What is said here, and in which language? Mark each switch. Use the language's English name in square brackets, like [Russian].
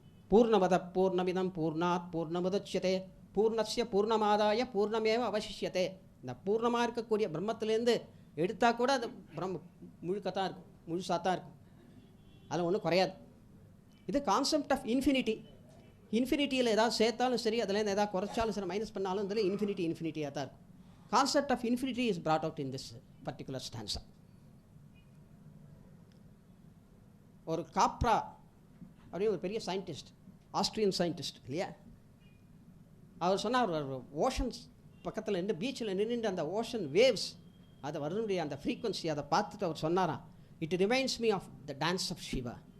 [Sanskrit] பூர்ணமத பூர்ணமிதம் பூர்ணாத் பூர்ணமுதட்சியதே பூர்ணஸ்ய பூர்ணமாதாய பூர்ணமேவ அவசிஷ்யதே. [Tamil] இந்த பூர்ணமாக இருக்கக்கூடிய பிரம்மத்திலேருந்து எடுத்தால் கூட அது பிரம்ம முழுக்கத்தான் இருக்கும், முழுசாக தான் இருக்கும், அதில் ஒன்றும் குறையாது. இது கான்செப்ட் ஆஃப் இன்ஃபினிட்டி. இன்ஃபினிட்டியில் ஏதாவது சேர்த்தாலும் சரி, அதுலேருந்து ஏதாவது குறைச்சாலும் சரி, மைனஸ் பண்ணாலும் இதில் இன்ஃபினிட்டியாக தான் இருக்கும். [English] Concept of infinity is brought out in this particular stanza. [Tamil] ஒரு காப்ரா அப்படின்னு ஒரு பெரிய சயின்டிஸ்ட், ஆஸ்ட்ரியன் சயின்டிஸ்ட் இல்லையா, அவர் சொன்னார், ஒரு ஓஷன்ஸ் பக்கத்தில் நின்று பீச்சில் நின்று அந்த ஓஷன் வேவ்ஸ் அதை வரனுடைய அந்த ஃப்ரீக்வன்சி அதை பார்த்துட்டு அவர் சொன்னாராம், [English] It reminds me of the dance of Shiva.